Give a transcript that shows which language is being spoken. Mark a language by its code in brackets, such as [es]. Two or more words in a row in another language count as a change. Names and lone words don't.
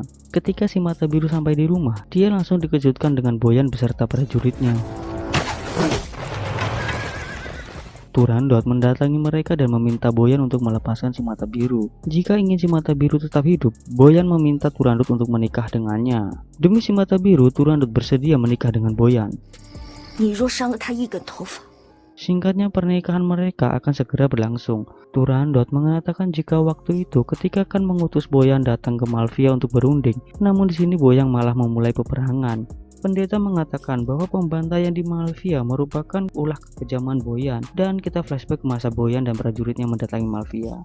[id] Ketika si mata biru sampai di rumah, dia langsung dikejutkan dengan Boyan beserta prajuritnya. Turandot mendatangi mereka dan meminta Boyan untuk melepaskan si mata biru. Jika ingin si mata biru tetap hidup, Boyan meminta Turandot untuk menikah dengannya. Demi si mata biru, Turandot bersedia menikah dengan Boyan. [zh] 你若伤了他一根头发， [id] Singkatnya, pernikahan mereka akan segera berlangsung. Turandot mengatakan jika waktu itu ketika akan mengutus Boyan datang ke Malvia untuk berunding, namun di sini Boyan malah memulai peperangan. Pendeta mengatakan bahwa pembantaian di Malvia merupakan ulah kekejaman Boyan, dan kita flashback ke masa Boyan dan prajuritnya mendatangi Malvia.